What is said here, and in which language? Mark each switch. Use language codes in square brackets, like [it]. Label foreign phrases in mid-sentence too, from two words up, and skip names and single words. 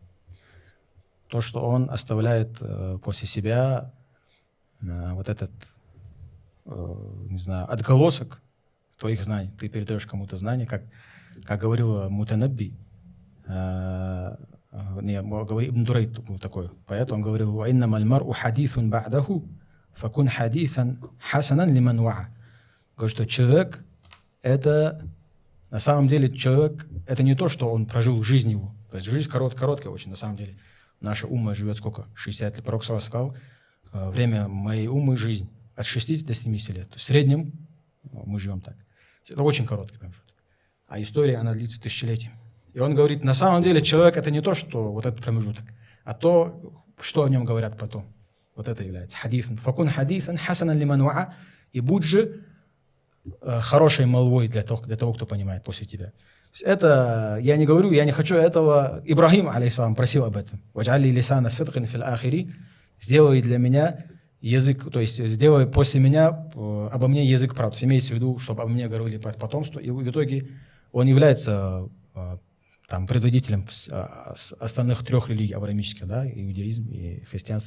[ru] То, что он оставляет после себя вот этот, не знаю, отголосок твоих знаний. Ты передаешь кому-то знания, как говорил Мутанабби, Ибн Дурайд был такой поэт, он говорил: [ar] «وإنما المرء حديث بعده فكن حديثا حسنا لمن وعى». [ru] Говорит, что человек — это, на самом деле, человек — это не то, что он прожил жизнь его. То есть жизнь короткая очень, на самом деле. Наша умма живет сколько? 60 лет. Пророк сказал, время моей уммы — жизнь от 60 до 70 лет. То есть в среднем мы живем так. Это очень короткий промежуток. А история, она длится тысячелетиями. И он говорит, на самом деле человек — это не то, что вот этот промежуток, а то, что о нем говорят потом. Вот это является хадифан. [ar] فكن حديثا حسنا لمن وعى. [ru] И будь же хорошей молвой для того, кто понимает после тебя. Это, я не говорю, я не хочу этого. Ибрахим, алейхиссалам, просил об этом. [ar] واجعل لي لسان صدق في الآخرين». [ru] Сделай для меня язык, то есть сделай после меня, обо мне язык правды. То есть имеется в виду, чтобы обо мне говорили потомство. И в итоге он является там предводителем остальных трех религий авраамических, да, иудеизм и христианство.